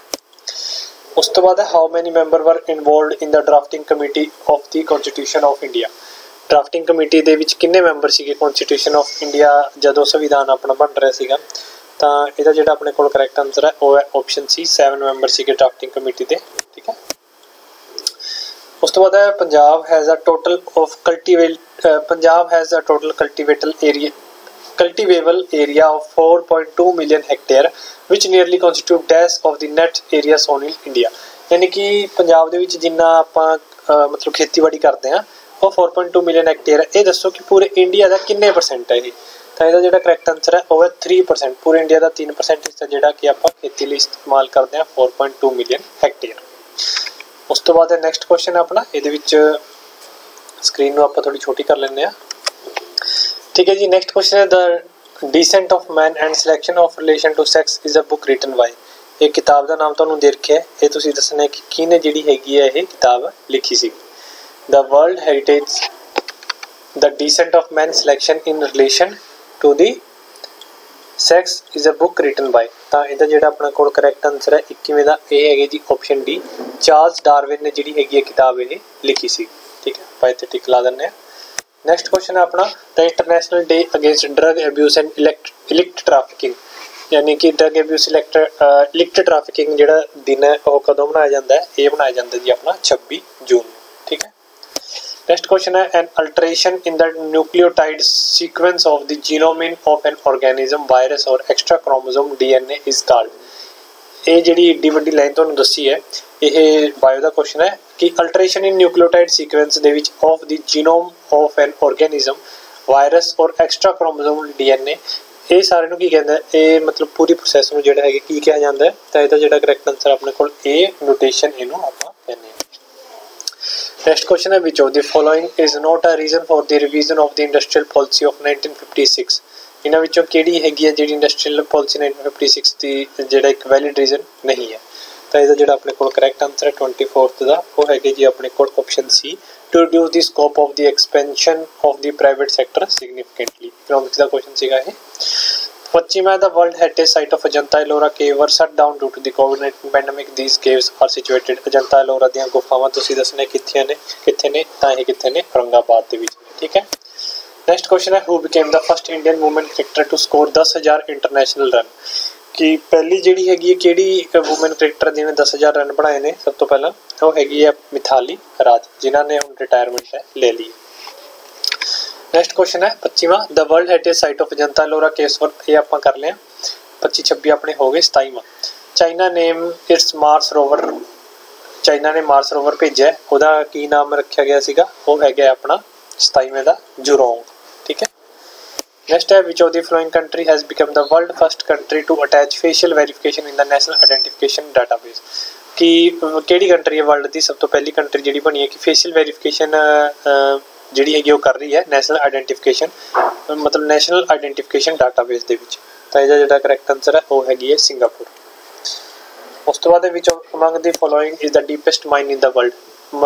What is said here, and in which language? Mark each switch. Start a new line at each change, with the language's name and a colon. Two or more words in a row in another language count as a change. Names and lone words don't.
Punjabi: ਉਸ ਤੋਂ ਬਾਅਦ ਹੈ
English: how many member were involved in the drafting committee of the Constitution of India, drafting committee
Punjabi: ਦੇ ਵਿੱਚ ਕਿੰਨੇ ਮੈਂਬਰ ਸੀਗੇ
English: Constitution of India
Punjabi: ਜਦੋਂ ਸੰਵਿਧਾਨ ਆਪਣਾ ਬਣ ਰਿਹਾ ਸੀਗਾ। ਤਾਂ ਇਹਦਾ ਜਿਹੜਾ ਆਪਣੇ ਕੋਲ
English: correct answer
Punjabi: ਹੈ ਉਹ ਹੈ
English: option C,
Punjabi: 7 ਮੈਂਬਰ ਸੀਗੇ
English: drafting committee
Punjabi: ਦੇ, ਠੀਕ ਹੈ। ਉਸ ਤੋਂ ਬਾਅਦ ਹੈ ਪੰਜਾਬ
English: has a total of cultivable area of 4.2 million hectare which nearly constitute dash of the net area sown in India,
Punjabi: ਯਾਨੀ ਕਿ ਪੰਜਾਬ ਦੇ ਵਿੱਚ ਜਿੰਨਾ ਆਪਾਂ ਮਤਲਬ ਖੇਤੀਬਾੜੀ ਕਰਦੇ ਹਾਂ ਉਹ 4.2
English: million hectare
Punjabi: ਹੈ। ਇਹ ਦੱਸੋ ਕਿ ਪੂਰੇ ਇੰਡੀਆ ਦਾ ਕਿੰਨੇ ਪਰਸੈਂਟ ਹੈ ਇਹ। ਤਾਂ ਇਹਦਾ ਜਿਹੜਾ
English: correct answer
Punjabi: ਹੈ ਉਹ ਹੈ 3%, ਪੂਰੇ ਇੰਡੀਆ ਦਾ 3% ਹਿੱਸਾ ਜਿਹੜਾ ਕਿ ਆਪਾਂ ਖੇਤੀ ਲਈ ਇਸਤੇਮਾਲ ਕਰਦੇ ਹਾਂ 4.2
English: million hectare.
Punjabi: ਉਸ ਤੋਂ ਬਾਅਦ
English: next question
Punjabi: ਹੈ ਆਪਣਾ, ਇਹਦੇ ਵਿੱਚ ਸਕਰੀਨ ਨੂੰ ਆਪਾਂ ਥੋੜੀ ਛੋਟੀ ਕਰ ਲੈਂਦੇ ਹਾਂ, ਠੀਕ ਹੈ ਜੀ।
English: next question
Punjabi: ਹੈ
English: the Descent of Man and Selection of Relation to Sex is a book written by,
Punjabi: ਇਹ ਕਿਤਾਬ ਦਾ ਨਾਮ ਤੁਹਾਨੂੰ ਦੇ ਰੱਖਿਆ ਹੈ, ਇਹ ਤੁਸੀਂ ਦੱਸਣਾ ਕਿ ਕਿਹਨੇ ਜਿਹੜੀ ਹੈਗੀ ਹੈ ਇਹ ਕਿਤਾਬ ਲਿਖੀ ਸੀ।
English: The World Heritage, The Descent of Man Selection in Relation to the Sex is a book written by,
Punjabi: ਤਾਂ ਇਹਦਾ ਜਿਹੜਾ ਆਪਣਾ ਕੋਲ
English: correct answer
Punjabi: ਹੈ 21ਵੇਂ ਦਾ ਇਹ ਹੈਗੇ ਜੀ
English: option D,
Punjabi: ਚਾਰਲਸ ਡਾਰਵਿਨ ਨੇ ਜਿਹੜੀ ਹੈਗੀ ਹੈ ਕਿਤਾਬ ਇਹ ਲਿਖੀ ਸੀ, ਠੀਕ ਹੈ। ਆਪਾਂ ਇੱਥੇ ਟਿਕ ਲਾ ਦਿੰਦੇ ਹਾਂ।
English: next question
Punjabi: ਹੈ ਆਪਣਾ
English: the International Day Against Drug Abuse and Illicit Trafficking,
Punjabi: ਯਾਨੀ ਕਿ
English: drug abuse illicit trafficking
Punjabi: ਜਿਹੜਾ ਦਿਨ ਹੈ ਉਹ ਕਦੋਂ ਮਨਾਇਆ ਜਾਂਦਾ ਹੈ, ਇਹ ਮਨਾਇਆ ਜਾਂਦਾ ਜੀ ਆਪਣਾ 26 ਜੂਨ, ਠੀਕ ਹੈ।
English: Next question है an alteration in the nucleotide sequence of the genome of an organism, virus or extra chromosome DNA is called,
Punjabi: ਇਹ ਜਿਹੜੀ ਏਡੀ ਵੱਡੀ ਲਾਈਨ ਤੁਹਾਨੂੰ ਦੱਸੀ ਹੈ ਇਹ ਬਾਇਓ ਦਾ ਕੁਐਸਚਨ ਹੈ ਕਿ
English: alteration in nucleotide sequence
Punjabi: ਦੇ ਵਿੱਚ
English: of the genome of an organism, virus or extra chromosome DNA,
Punjabi: ਇਹ ਸਾਰੇ ਨੂੰ ਕੀ ਕਹਿੰਦਾ, ਇਹ ਮਤਲਬ ਪੂਰੀ ਪ੍ਰੋਸੈਸ ਨੂੰ ਜਿਹੜਾ ਹੈਗਾ ਕੀ ਕਿਹਾ ਜਾਂਦਾ ਹੈ। ਤਾਂ ਇਹਦਾ ਜਿਹੜਾ
English: correct answer
Punjabi: ਆਪਣੇ ਕੋਲ ਇਹ ਨੋਟੇਸ਼ਨ ਇਹਨੂੰ ਆਪਾਂ ਕਹਿੰਦੇ ਹਾਂ।
English: Next question है which of the following is not a reason for the revision of the industrial policy of 1956,
Punjabi: ਇਹਨਾਂ ਵਿੱਚੋਂ ਕਿਹੜੀ ਹੈਗੀ ਹੈ ਜਿਹੜੀ
English: industrial policy
Punjabi: 1956 ਦੀ ਜਿਹੜਾ ਇੱਕ
English: valid reason
Punjabi: ਨਹੀਂ ਹੈ। ਤਾਂ ਇਹਦਾ ਜਿਹੜਾ ਆਪਣੇ ਕੋਲ
English: correct answer
Punjabi: ਹੈ 24th ਦਾ ਉਹ ਹੈਗੇ ਜੀ ਆਪਣੇ ਕੋਲ
English: option C, to reduce the scope of the expansion of the private sector significantly।
Hindi: इकोनॉमिक्स का क्वेश्चन सीगा ये।
English: 25वां the world heritage site of Ajanta Ellora cave were shut down due to the COVID-19 pandemic। These caves are situated
Punjabi: Ajanta Ellora ਦੀਆਂ ਗੁਫਾਵਾਂ ਤੁਸੀਂ ਦੱਸਣੇ ਕਿੱਥੇ ਨੇ ਤਾਂ ਇਹ ਕਿੱਥੇ ਨੇ औरंगाबाद ਦੇ ਵਿੱਚ।
Hindi: ठीक है,
English: next question है who became the first Indian woman cricketer to score 10,000 international run.
Hindi: कि पहली
Punjabi: ਜਿਹੜੀ ਹੈਗੀ ਕਿਹੜੀ
English: woman cricketer
Punjabi: ਜਿਹਨੇ 10,000 ਰਨ ਬਣਾਏ ਨੇ ਸਭ ਤੋਂ ਪਹਿਲਾਂ ਉਹ ਹੈਗੀ ਹੈ ਮਿਥਾਲੀ ਰਾਜ ਜਿਨ੍ਹਾਂ ਨੇ ਹੁਣ ਰਿਟਾਇਰਮੈਂਟ ਲੈ ਲਈ।
English: next question है 25वां the World Heritage Site of Ajanta Ellora caves ये
Punjabi: ਆਪਾਂ ਕਰ ਲਿਆ। 25 26 ਆਪਣੇ ਹੋ ਗਏ। 27वां
English: China name its Mars rover
Punjabi: ਚਾਈਨਾ ਨੇ
English: Mars rover
Punjabi: ਭੇਜਿਆ ਉਹਦਾ ਕੀ ਨਾਮ ਰੱਖਿਆ ਗਿਆ ਸੀਗਾ ਉਹ ਹੈਗਾ ਆਪਣਾ 27वें ਦਾ ਜੁਰੋਂਗ।
Hindi: ठीक है,
English: नेक्स्ट है which of the following country has become the world first country to attach facial verification in the national identification database।
Punjabi: ਕਿ ਕੇੜ੍ਹੀ ਕੰਟਰੀ ਹੈ ਵਰਲਡ ਦੀ ਸਭ ਤੋਂ ਪਹਿਲੀ ਕੰਟਰੀ ਜਿਹੜੀ ਬਣੀ ਹੈ ਕਿ
English: facial verification
Punjabi: ਜਿਹੜੀ ਹੈਗੀ ਉਹ ਕਰ ਰਹੀ ਹੈ
English: national identification
Punjabi: ਮਤਲਬ
English: national identification database
Punjabi: ਦੇ ਵਿੱਚ। ਤਾਂ ਇਹਦਾ ਜਿਹੜਾ
English: correct answer
Punjabi: ਹੈ ਉਹ ਹੈਗੀ ਹੈ ਸਿੰਗਾਪੁਰ। ਉਸ ਤੋਂ ਬਾਅਦ ਦੇ ਵਿੱਚ
English: among the following is the deepest mine in the world.